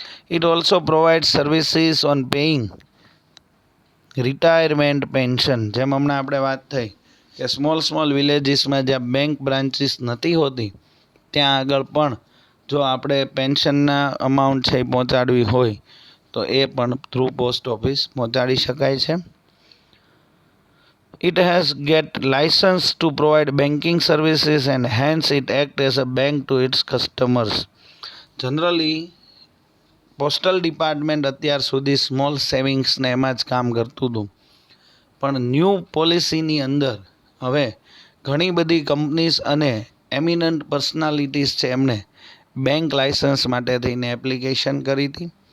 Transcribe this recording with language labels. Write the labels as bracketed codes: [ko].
[en] It also provide services on paying retirement pension. [gu] જેમ હમણાં આપણે વાત થઈ કે સ્મોલ વિલેજીસમાં જ્યાં બેંક બ્રાન્ચીસ નથી હોતી ત્યાં આગળ પણ જો આપણે પેન્શનના અમાઉન્ટ છે એ પહોંચાડવી હોય તો એ પણ થ્રુ પોસ્ટ ઓફિસ પહોંચાડી શકાય છે. [en] It has get license to provide banking services and hence it act as a bank to its customers. [gu] Generally postal department અત્યાર સુધી સ્મોલ સેવિંગ્સને એમાં જ કામ કરતું હતું, પણ ન્યૂ પોલિસીની અંદર હવે ઘણી બધી કંપનીઝ અને એમિનન્ટ પર્સનાલિટીઝ છે એમણે બેંક લાઇસન્સ માટે થઈને એપ્લિકેશન કરી હતી,